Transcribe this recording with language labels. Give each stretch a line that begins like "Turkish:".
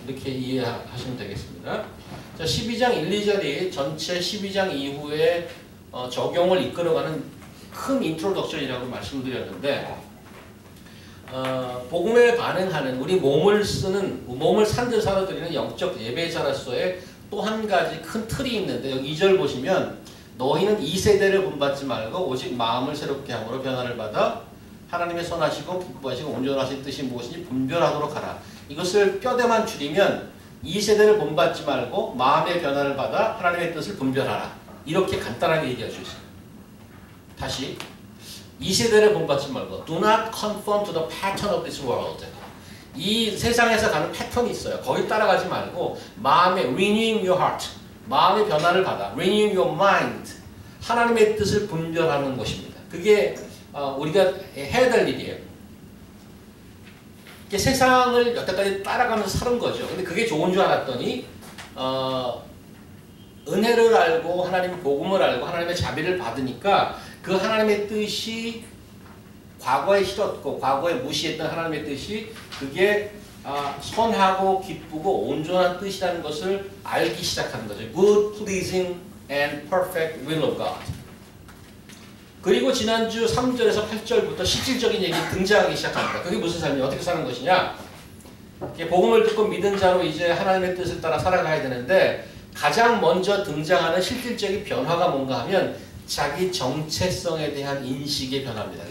Korean: 이렇게 이해하시면 되겠습니다. 자, 12장 1, 2절이 전체 12장 이후에 적용을 이끌어가는 큰 인트로덕션이라고 말씀드렸는데 복음에 반응하는 우리 몸을 산제사로 드리는 영적 예배자로서의 또 한 가지 큰 틀이 있는데 여기 2절 보시면 너희는 이 세대를 본받지 말고 오직 마음을 새롭게 함으로 변화를 받아 하나님의 선하시고 기뻐하시고 온전하신 뜻이 무엇인지 분별하도록 하라. 이것을 뼈대만 줄이면 이 세대를 본받지 말고 마음의 변화를 받아 하나님의 뜻을 분별하라. 이렇게 간단하게 얘기할 수 있어요. 다시 이 세대를 본받지 말고
English: Do not conform to the pattern of this world.
Korean: 이 세상에서 가는 패턴이 있어요. 거기 따라가지 말고 마음에
English: renewing your heart,
Korean: 마음의 변화를 받아.
English: renewing your mind,
Korean: 하나님의 뜻을 분별하는 것입니다. 그게 우리가 해야 될 일이에요. 세상을 여태까지 따라가면서 사는 거죠. 근데 그게 좋은 줄 알았더니 은혜를 알고 하나님의 복음을 알고 하나님의 자비를 받으니까 그 하나님의 뜻이 과거에 싫었고 과거에 무시했던 하나님의 뜻이 그게 선하고 기쁘고 온전한 뜻이라는 것을 알기 시작하는 거죠.
English: Good, pleasing and perfect will of God.
Korean: 그리고 지난주 3절에서 8절부터 실질적인 얘기 등장하기 시작합니다. 그게 무슨 삶이냐? 어떻게 사는 것이냐? 복음을 듣고 믿은 자로 이제 하나님의 뜻을 따라 살아가야 되는데 가장 먼저 등장하는 실질적인 변화가 뭔가 하면 자기 정체성에 대한 인식의 변화입니다.